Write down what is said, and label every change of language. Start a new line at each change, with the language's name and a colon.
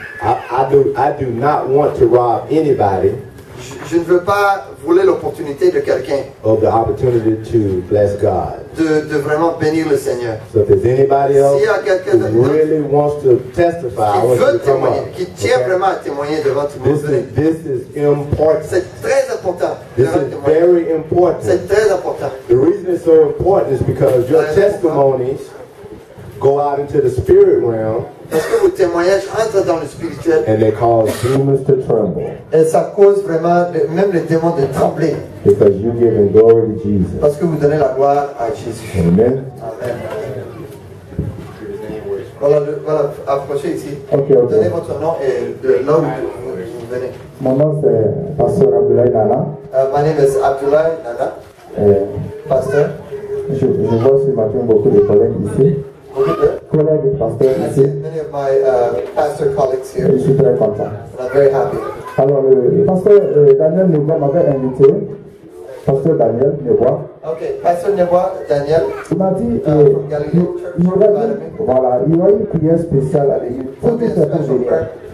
English: I do not want to rob anybody
French: je ne veux pas voler l'opportunité de quelqu'un
English: of the opportunity to bless God.
French: De vraiment bénir le Seigneur.
English: So if there's anybody else
French: S'il y a quelqu'un
English: who really wants to testify, I want you to come up.
French: Qui tient vraiment à témoigner devant tout le monde.
English: This is important.
French: C'est très important.
English: This is very important.
French: C'est très important.
English: The reason it's so important is because your testimonies go out into the spirit realm.
French: Parce que vos témoignages entrent dans le spirituel.
English: And they cause demons to tremble.
French: Et ça cause vraiment même les démons de trembler.
English: Because you give glory to Jesus.
French: Parce que vous donnez la gloire à Jésus.
English: Amen.
French: Amen. Voilà, approchez ici.
English: Okay.
French: Donnez votre nom et de là où vous venez. Mon nom c'est Pasteur Abdoulaye Nana.
English: My name is Abdoulaye Nana. Pasteur.
French: Je vois ce matin beaucoup de collègues ici. Collègues pasteurs ici.
English: Many of my pastor colleagues here.
French: Je suis très content.
English: And I'm very happy.
French: Alors, le pasteur Daniel Nebois m'avait invité. Pasteur Daniel Nebois. Ok, Pasteur Nebois, Daniel. Il m'a dit il y aura une prière spéciale à l'église. Faut que c'est pour génial.